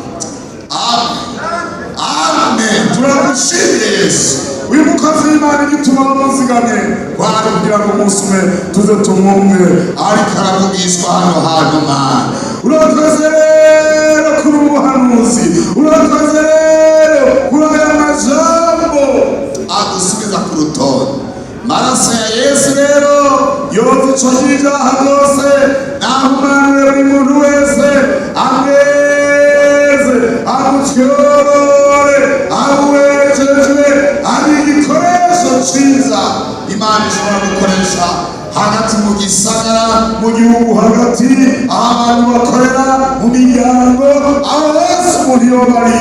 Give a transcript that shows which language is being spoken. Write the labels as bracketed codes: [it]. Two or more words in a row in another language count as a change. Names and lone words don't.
[rn] Amen. Turagushimiye Yesu. Uyu mukozi w'Imana igituma bamuzigamye kwari kugira ngo umunsi umwe tuze tumwumve ariko aravugishwa hano hantu Mana. Urakoze rero kuri ubuhanuzi, urakoze rero kuri aya majambo adusubiza ku rutonde. Maraso ya Yesu rero yoza ico y'ibyaha byose, nahumanure buri muntu wese, amweze, amutyore, amuwejejwe, ari igikoresho ciza Imana ishobora gukoresha hagati mu gisagara, mu gihugu hagati, aho abantu bakorera, mu miryango, aho hose umuntu yoba ari.